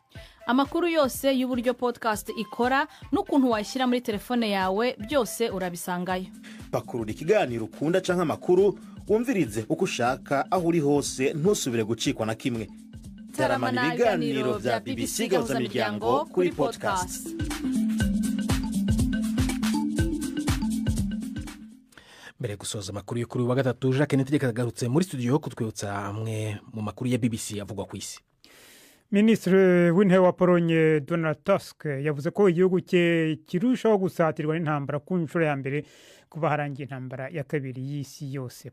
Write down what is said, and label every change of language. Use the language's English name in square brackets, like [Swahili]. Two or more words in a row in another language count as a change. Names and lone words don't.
[Kinyarwanda] Amakuru yose y'uburyo podcast ikora n'ukuntu wayishyira muri telefone yawe byose urabisangayo. [Rundi] Pakurura ikiganiro ukunda canke amakuru wumvirize uko ushaka aho uri hose ntusubire gucikwa na kimwe. Taramana ibiganiro vya BBC Gahuzamiryango kuri podcast. Mbere gusoza amakuru y'ukuri wa gatatu Jacques Nitegeka yagarutse muri studio kutwibutsa amwe mu makuru ya BBC avugwa ku isi. [Kinyarwanda] Minisitiri w'intebe wa Polonye Donald Tusk yavuze ko igihugu cye kirushaho gusatirwa n'intambara ku nshuro ya mbere kuva harangiye intambara ya kabiri y'isi yose.